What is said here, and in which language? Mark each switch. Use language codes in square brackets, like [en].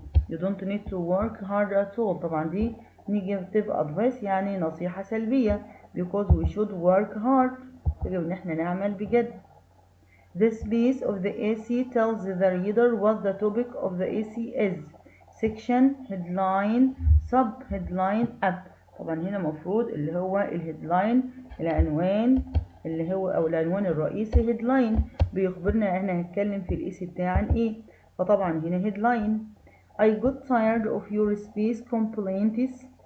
[en] You don't need to work hard at all. [ar] طبعا دي [en] negative advice [ar] يعني نصيحة سلبية [en] because we should work hard. [ar] يجب ان احنا نعمل بجد. [en] The space of the AC tells the reader what the topic of the AC is. Section, headline, sub-headline, up. [ar] طبعا هنا مفروض اللي هو الهيدلاين العنوان اللي هو أو العنوان الرئيسي headline بيخبرنا احنا هنتكلم في الإيسي بتاع عن ايه. فطبعا هنا headline. [en] I got tired of your space complaints.